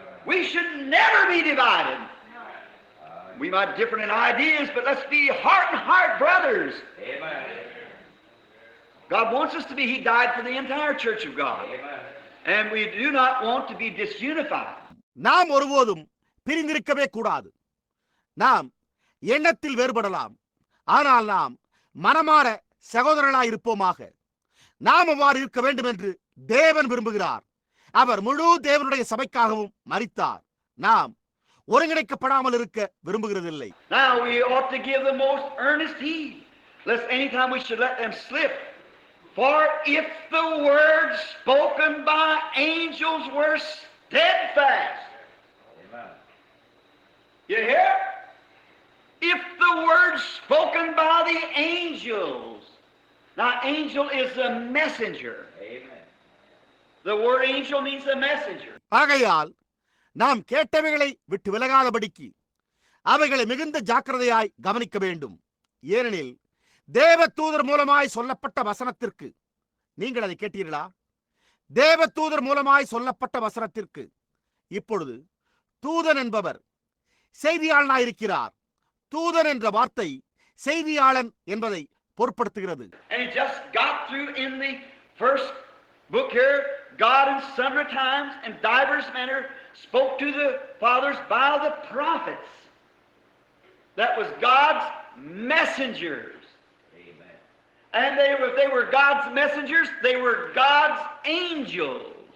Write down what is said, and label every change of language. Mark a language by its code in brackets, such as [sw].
[en] We should never be divided. We might differ in ideas, but let's be heart and heart brothers. Amen. God wants us to be. He died for the entire church of God. Amen. And we do not want to be disunified. [ta] நாம் ஒருபோதும் பிரிந்திருக்கவே கூடாது. நாம் எண்ணத்தில் வேறுபடலாம், ஆனால் நாம் மனமாற சகோதரர்களாய் இருப்போமாக. நாம் அவ்வாறு இருக்க வேண்டும் என்று தேவன் விரும்புகிறார். அவர் முழு தேவனுடைய சபைக்காகவும் மரித்தார். நாம் ஒருங்கிணைக்கப்படாமல் இருக்க விரும்புகிறதில்லை. [en] Now we ought to give the most earnest heed, lest anytime we should let them slip. For if the words spoken by angels were steadfast. Amen. You hear? If the words spoken by the angels. Now angel is a messenger. Amen. The word angel means a messenger. [ta] ஆகையால் நாம் கேட்டவைகளை விட்டு விலகாதபடிக்கு அவைகளை மிகுந்த ஜாக்கிரதையாய் கவனிக்க வேண்டும். ஏனெனில் தேவதூதர் மூலமாய் சொல்லப்பட்ட வசனத்திற்கு, நீங்கள் அதை கேட்டீர்களா? தேவதூதர் மூலமாய் சொல்லப்பட்ட வசனத்திற்கு இப்பொழுது தூதன் என்பவர் செய்தியாளனாயிருக்கிறார். தூதன் என்ற வார்த்தை செய்தியாளன் என்பதை பொருட்படுத்துகிறது. [en] And he just got through in the first book here, God in sundry times and divers manner spoke to the fathers by the prophets. That was God's messengers. Amen. And if they were God's messengers, they were God's angels.